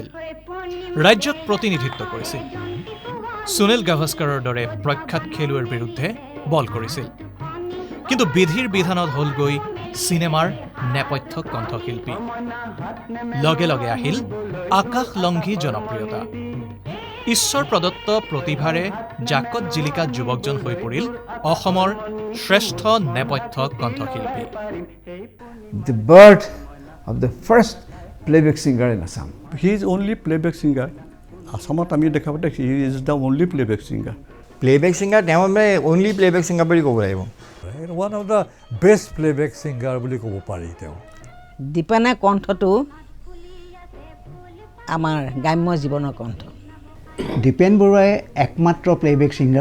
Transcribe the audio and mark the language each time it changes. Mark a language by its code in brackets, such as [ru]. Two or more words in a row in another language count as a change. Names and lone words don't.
[as] ৰাজ্যক প্ৰতিনিধিত্ব কৰিছিল সুনীল গাভাস্কাৰৰ দৰে প্ৰখ্যাত খেলুৱৈৰ বিৰুদ্ধে বল কৰিছিল কিন্তু বিধিৰ বিধানত হ'লগৈ চিনেমাৰ নেপথ্য কণ্ঠশিল্পী লগে লগে আহিল আকাশলংঘী জনপ্ৰিয়তা ঈশ্বৰ প্ৰদত্ত প্ৰতিভাৰে জাকত জিলিকা যুৱকজন হৈ পৰিল অসমৰ শ্ৰেষ্ঠ নেপথ্য কণ্ঠশিল্পী [en] The birth of the first playback singer in Assam. He is only playback singer. [as] আসামত আমি দেখা পাতে [en] he is the only playback singer. playback singer [as] তেওঁ মানে [en] only playback singer [as] বুলি ক'ব লাগিব [en] one of the best playback singer [as] বুলি ক'ব পাৰি তেওঁ দীপেনে কণ্ঠটো আমাৰ গ্ৰাম্য জীৱনৰ কণ্ঠ দীপেন বৰুৱাই একমাত্ৰ [en] playback singer